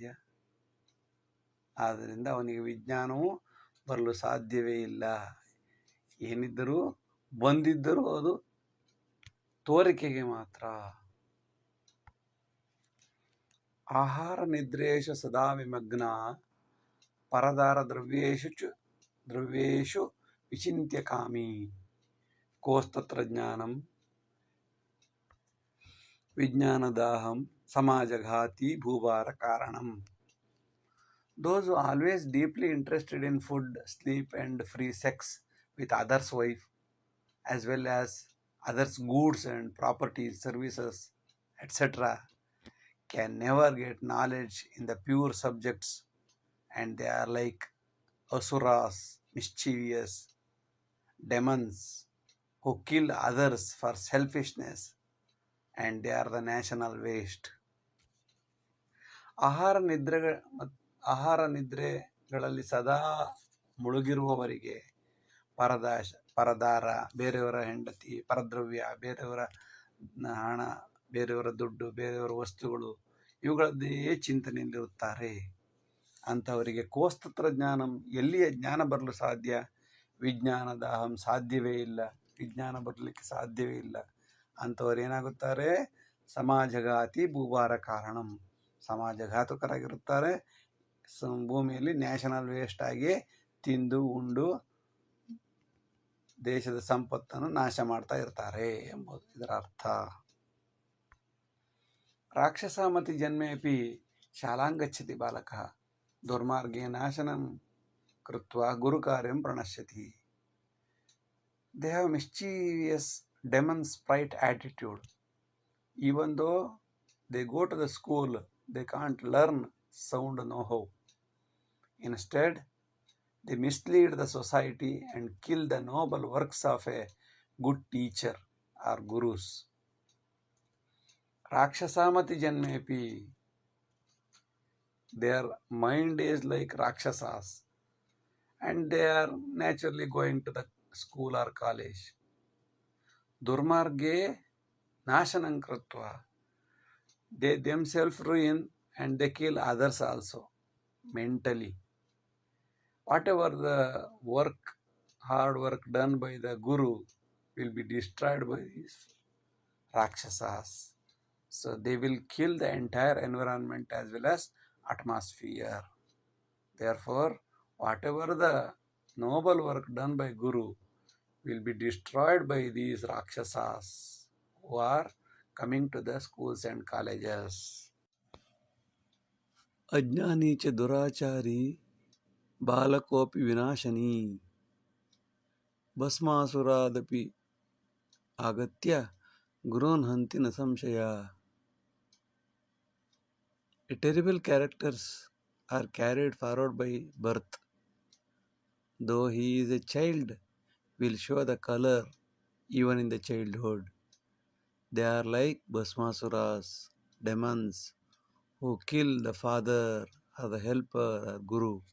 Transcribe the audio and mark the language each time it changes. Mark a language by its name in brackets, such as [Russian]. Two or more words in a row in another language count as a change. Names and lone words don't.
[Kannada] ಆದ್ದರಿಂದ ಅವನಿಗೆ ವಿಜ್ಞಾನವೂ ಬರಲು ಸಾಧ್ಯವೇ ಇಲ್ಲ. ಏನಿದ್ದರೂ ಬಂದಿದ್ದರೂ ಅದು ತೋರಿಕೆಗೆ ಮಾತ್ರ. [Sanskrit] ಆಹಾರ ನಿದ್ರೇಶು ಸದಾ ವಿಮಗ್ನ, ಪರದಾರ ದ್ರವ್ಯೇಶು ವಿಚಿಂತ್ಯ ಕಾಮಿ, ಕೋಸ್ತತ್ರ ಜ್ಞಾನಂ ವಿಜ್ಞಾನದಾಹಂ ಸಮಾಜಘಾತಿ ಭೂಭಾರ ಕಾರಣಂ. [English] Those who are always deeply interested in food, sleep and free sex with others' wife, as well as others' goods and properties, services, etc., can never get knowledge in the pure subjects, and they are like asuras, mischievous demons who kill others for selfishness, and they are the national waste. [Kannada] ಆಹಾರ ನಿದ್ರೆಗಳಲ್ಲಿ ಸದಾ ಮುಳುಗಿರುವವರಿಗೆ ಪರದಾರ, ಬೇರೆಯವರ ಹೆಂಡತಿ, ಪರದ್ರವ್ಯ, ಬೇರೆಯವರ ಹಣ, ಬೇರೆಯವರ ದುಡ್ಡು, ಬೇರೆಯವರ ವಸ್ತುಗಳು, ಇವುಗಳದ್ದೇ ಚಿಂತನೆಯಲ್ಲಿರುತ್ತಾರೆ. ಅಂಥವರಿಗೆ [Sanskrit] ಕೋಸ್ತತ್ರ ಜ್ಞಾನಂ, [Kannada] ಎಲ್ಲಿಯ ಜ್ಞಾನ ಬರಲು ಸಾಧ್ಯ? ವಿಜ್ಞಾನದ ಅಹಂ ಸಾಧ್ಯವೇ ಇಲ್ಲ, ವಿಜ್ಞಾನ ಬರಲಿಕ್ಕೆ ಸಾಧ್ಯವೇ ಇಲ್ಲ. ಅಂಥವ್ರು ಏನಾಗುತ್ತಾರೆ? [Sanskrit] ಸಮಾಜಘಾತಿ ಭೂಭಾರ ಕಾರಣಂ, [Kannada] ಸಮಾಜಘಾತುಕರಾಗಿರುತ್ತಾರೆ. ಭೂಮಿಯಲ್ಲಿ [English] national waste [Kannada] ಆಗಿ ತಿಂದು ಉಂಡು ದೇಶದ ಸಂಪತ್ತನ್ನು ನಾಶ ಮಾಡ್ತಾ ಇರ್ತಾರೆ ಎಂಬುದು ಇದರ ಅರ್ಥ. [Sanskrit] ರಾಕ್ಷಸಾಮತಿ ಜನ್ಮೇಪಿ ಶಾಲಾಂ ಗಚ್ಚತಿ ಬಾಲಕಃ ದುರ್ಮಾರ್ಗೇ ನಾಶನಂ ಕೃತ್ವಾ ಗುರುಕಾರ್ಯಂ ಪ್ರಣಶ್ಯತಿ. [English] They have mischievous demon sprite attitude. Even though they go to the school, they can't learn sound know-how. Instead, they mislead the society and kill the noble works of a good teacher or gurus. [Sanskrit] राक्षसमति जन्मेपि, [English] their mind is like Rakshasas, and they are naturally going to the school or college. [Sanskrit] दुर्मार्गे नाशनं कृत्वा, [English] they themselves ruin and they kill others also mentally. Whatever the work, hard work done by the guru will be destroyed by these Rakshasas. So they will kill the entire environment as well as atmosphere. Therefore, whatever the noble work done by guru will be destroyed by these Rakshasas who are coming to the schools and colleges. [Sanskrit] अज्ञानी च दुराचारी ಬಾಲಕೋಪಿ ವಿನಾಶನಿ ಭಸ್ಮಾಸುರಾದಪಿ ಆಗತ್ಯ ಗುರೋನ್ ಹಂತಿ ನ ಸಂಶಯ. [English] A terrible characters are carried forward by birth. Though he is a child, will show the color even in the childhood. They are like Bhasmasuras, demons, who kill the father or the helper or guru.